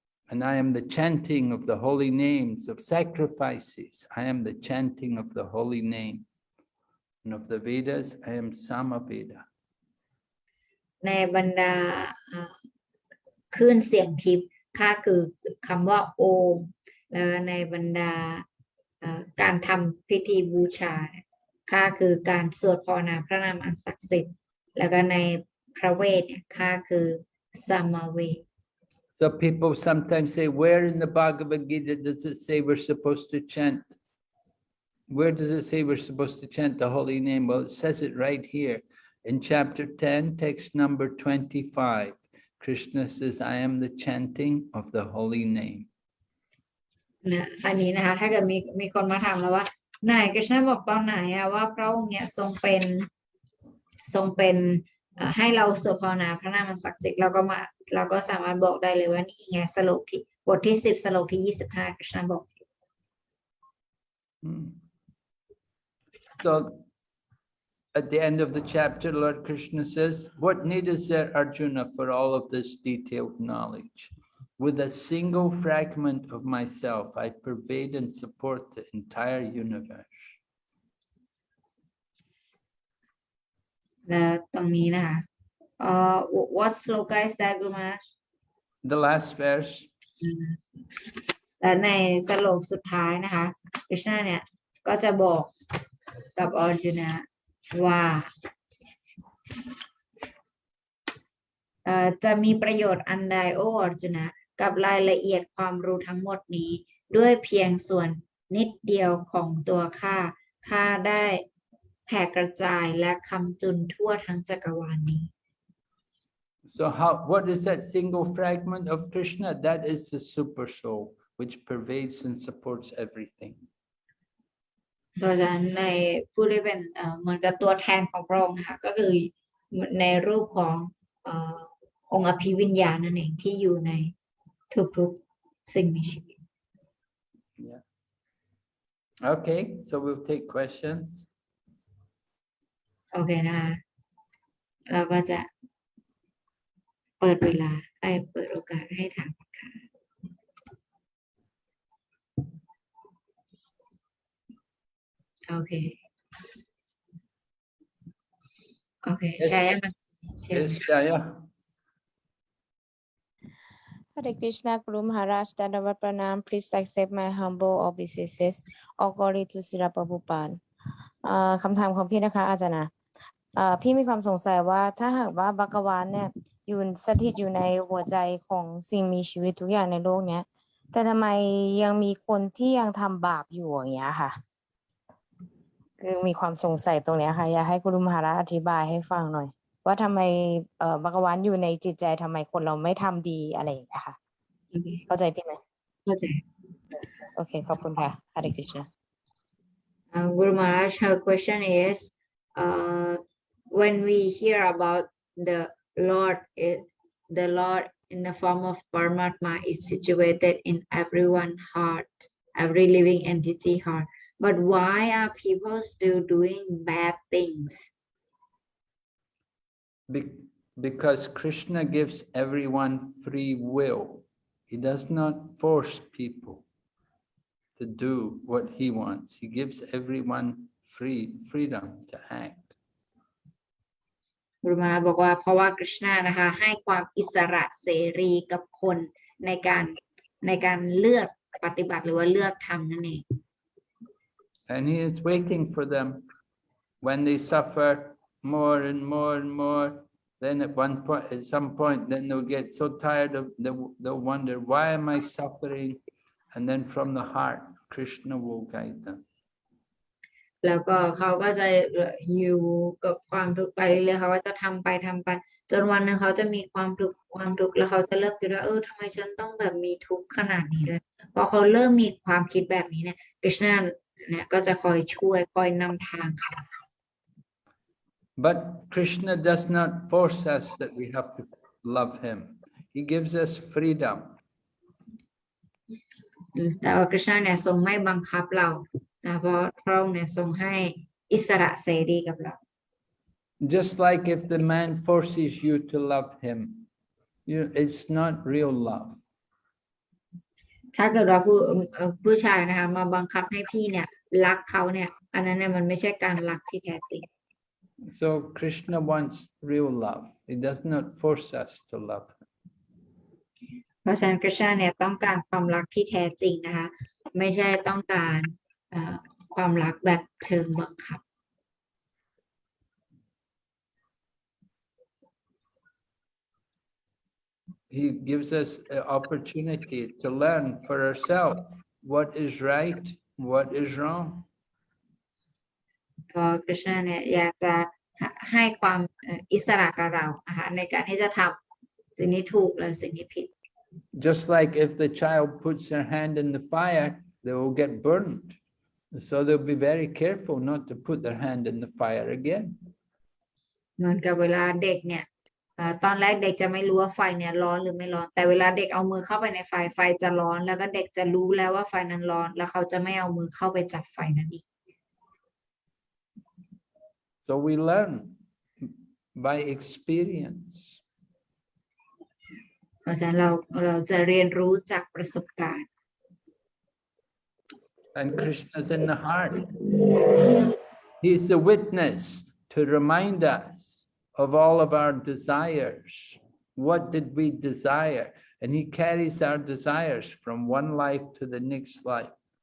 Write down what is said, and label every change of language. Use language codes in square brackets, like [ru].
[en] And I am the chanting of the holy names of sacrifices. I am the chanting of the holy name. And of the Vedas, I am Samaveda. [th] ในบรรดาคลื่นเสียงทิพย์ข้าคือคำว่าโอมแล้วในบรรดาการทำพิธีบูชาข้าคือการสวดภาวนาพระนามอันศักดิ์สิทธิ์แล้วก็ในพระเวทเนี่ยข้าคือสัมมาเวท [en] So people sometimes say, where in the Bhagavad Gita does it say we're supposed to chant? Where does it say we're supposed to chant the holy name? Well, it says it right here. In chapter 10, text number 25, Krishna says, I am the chanting of the holy name. [th] อันนี้นะคะถ้าเกิดมีคนมาถามเราว่านายกฤษณะบอกตอนไหนว่าพระองค์เนี่ยทรงเป็นให้เราสวดภาวนาพระนามอันศักดิ์สิทธิ์เราก็สามารถบอกได้เลยว่านี่ไงสโลกที่บทที่10สโลกที่25กฤษณะบอก [en] So at the end of the chapter, Lord Krishna says, what need is there, Arjuna, for all of this detailed knowledge? With a single fragment of myself, I pervade and support the entire universe. [th] และตรงนี้นะคะ [en] what sloka is that, Guru Maharaj? The last verse. [th] และในสโลกสุดท้ายนะคะกฤษณะเนี่ยก็จะบอกกับอร์จุนะว่าจะมีประโยชน์อันใดโอ้อร์จุนะกับรายละเอียดความรู้ทั้งหมดนี้ด้วยเพียงส่วนนิดเดียวของตัวข้าได้แผ่กระจายและคำจุนทั่วทั้งจักรวาลนี้ [en] So what is that single fragment of Krishna? That is the super soul, which pervades and supports everything. [th] โดยการในผู้ที่เป็นเหมือนกับตัวแทนของพระองค์นะคะก็คือในรูปขององค์อภิวิญญาณนั่นเองที่อยู่ในทุกๆสิ่งมีชีวิต [en] Yeah. Okay, so we'll take questions. [th] โอเคนะคะเราก็จะเปิดโอกาสให้ถามคำถามโอเคใช่ไหม [en] Yes, Jaya. Hare Krishna, Guru Maharaj, Dandavat Pranam. Please accept my humble obeisances. All glory to Srila Prabhupada. [th] คำถามของพี่นะคะอาจารย์นะพี่มีความสงสัยว่าถ้าหากว่าบักวานเนี่ยสถิตอยู่ในหัวใจของสิ่งมีชีวิตทุกอย่างในโลกเนี้ยแต่ทำไมยังมีคนที่ยังทำบาปอยู่อย่างเงี้ยค่ะคือมีความสงสัยตรงเนี้ยค่ะอยากให้กุรุมหาราอธิบายให้ฟังหน่อยว่าทำไมบักวานอยู่ในจิตใจทำไมคนเราไม่ทำดีอะไรอย่างเงี้ยค่ะเข้าใจพี่ไหม เข้าใจ โอเคขอบคุณค่ะ Hare Krishna [en] Guru Maharaj, her question is, when we hear about the Lord in the form of Paramatma is situated in everyone's heart, every living entity heart. But why are people still doing bad things? Because Krishna gives everyone free will. He does not force people to do what he wants. He gives everyone freedom to act. [th] กรุมาบอกว่าเพราะว่าคริชนานะคะให้ความอิสระเสรีกับคนในการเลือกปฏิบัติหรือว่าเลือกทำนั่นเอง [en] And he is waiting for them when they suffer more and more and more. Then at some point, then they'll get so tired of, they'll wonder, why am I suffering? And then from the heart, Krishna will guide them. [th] แล้วก็เขาก็จะอยู่กับความทุกข์ไปเรื่อยๆเขาก็จะทำไปจนวันหนึ่งเขาจะมีความทุกข์แล้วเขาจะเริ่มคิดว่าทำไมฉันต้องแบบมีทุกข์ขนาดนี้ด้วยพอเขาเริ่มมีความคิดแบบนี้เนี่ยกฤษณะเนี่ยก็จะคอยช่วยคอยนำทางเขา [en] But Krishna does not force us that we have to love him. He gives us freedom. [th] แต่ว่ากฤษณะเนี่ยทรงไม่บังคับเราเพราะพระองค์เนี่ยทรงให้อิสระเสรีกับเรา [en] Just like if the man forces you to love him, it's not real love. [th] ถ้าเกิดว่าผู้ชายนะคะมาบังคับให้พี่เนี่ยรักเขาเนี่ยอันนั้นเนี่ยมันไม่ใช่การรักที่แท้จริง [en] So Krishna wants real love. He does not force us to love him. [th] เพราะฉะนั้นกฤษณะเนี่ยต้องการความรักที่แท้จริงนะคะไม่ใช่ต้องการความรักแบบเชิงบังคับ [en] He gives us an opportunity to learn for ourselves what is right, what is wrong. [th] ก็กฤษณะเนี่ยอยากจะให้ความอิสระกับเรานะคะในการที่จะทำสิ่งที่ถูกและสิ่งที่ผิด [en] Just like if the child puts their hand in the fire, they will get burned. So they'll be very careful not to put their hand in the fire again. [th] เหมือนกับเวลาเด็กเนี่ยตอนแรกเด็กจะไม่รู้ว่าไฟเนี่ยร้อนหรือไม่ร้อนแต่เวลาเด็กเอามือเข้าไปในไฟจะร้อนแล้วก็เด็กจะรู้แล้วว่าไฟนั้นร้อนแล้วเขาจะไม่เอามือเข้าไปจับไฟนั้นอีก [en] So we learn by experience. [th] เพราะฉะนั้นเราจะเรียนรู้จากประสบการณ์ [en] And Krishna's in the heart. He's the witness to remind us of all of our desires. What did we desire? And he carries our desires from one life to the next life.